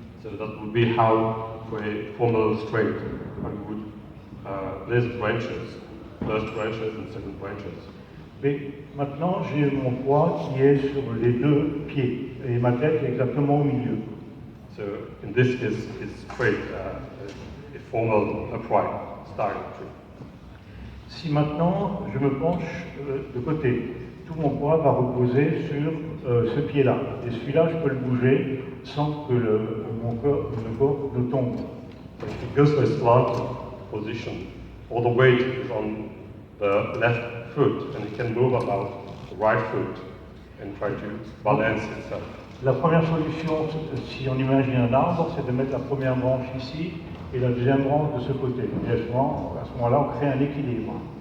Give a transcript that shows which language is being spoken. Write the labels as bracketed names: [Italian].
[English] So that would be how for a formal straight we would place branches, first branches and second branches. [French] Mais maintenant, j'ai mon poids qui est sur les deux pieds et ma tête est exactement au milieu. [English] So in this case, it's straight, a formal upright style tree. [French] Si maintenant je me penche de côté, tout mon poids va reposer sur ce pied-là. Et celui-là, je peux le bouger sans que mon corps ne tombe. [English] If it goes to a slanted position, all the weight is on the left foot, and it can move about the right foot and try to balance itself. [French] La première solution, si on imagine un arbre, c'est de mettre la première branche ici et la deuxième branche de ce côté. Et à ce moment-là, on crée un équilibre.